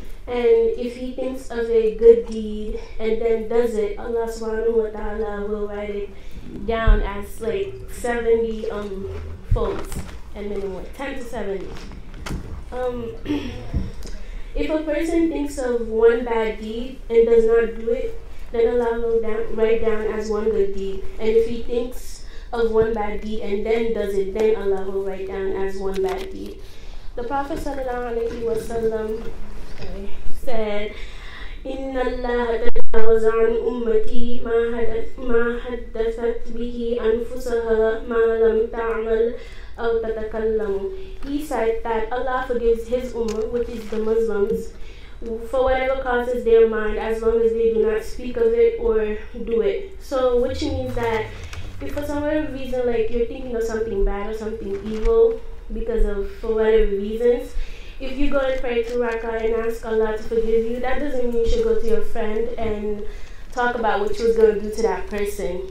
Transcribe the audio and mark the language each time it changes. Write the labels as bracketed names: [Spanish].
[English] And if he thinks of a good deed and then does it, Allah subhanahu wa ta'ala will write it down as like 70 folds, and then what, 10 to 70. If a person thinks of one bad deed and does not do it, then Allah will write down as one good deed. And if he thinks of one bad deed and then does it, then Allah will write down as one bad deed. The Prophet ﷺ said, [Arabic] إن الله تجاوز عن أمتي ما حدثت به أنفسها ما لم تعمل أو تتكلم. [English] He said that Allah forgives his ummah, which is the Muslims, for whatever causes their mind, as long as they do not speak of it or do it. So, which means that if for some whatever reason, like you're thinking of something bad or something evil because of, for whatever reasons, if you go and pray to Rakah and ask Allah to forgive you, that doesn't mean you should go to your friend and talk about what you was going to do to that person.